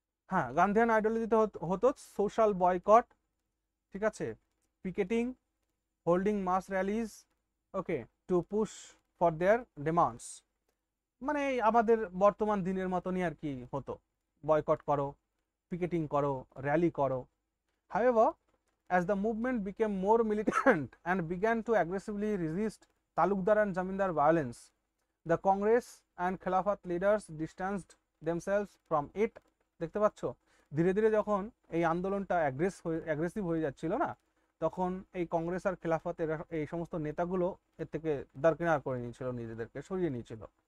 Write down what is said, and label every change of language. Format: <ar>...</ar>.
<bn>হ্যাঁ, গান্ধিয়ান আইডিওলজিতে হতো social boycott, ঠিক আছে, picketing,</bn> <en>holding mass rallies,</en> <bn>okay,</bn> <en>To push for their demands.</en> <bn>মানে আমাদের বর্তমান দিনের মতনই আর কি হতো, বয়কট করো, পিকেটিং করো, র্যালি করো।</bn> <en>However, as the movement became more militant and began to aggressively resist Talukdar and Zamindar violence, the Congress and Khilafat leaders distanced themselves from it.</en> <bn>দেখতে পাচ্ছ, ধীরে ধীরে যখন এই আন্দোলনটা অ্যাগ্রেসিভ হয়ে যাচ্ছিল না, তখন এই কংগ্রেস আর খিলাফতের এই সমস্ত নেতাগুলো এর থেকে দারকিনার করে নিয়েছিল, নিজেদেরকে সরিয়ে নিয়েছিল।</bn>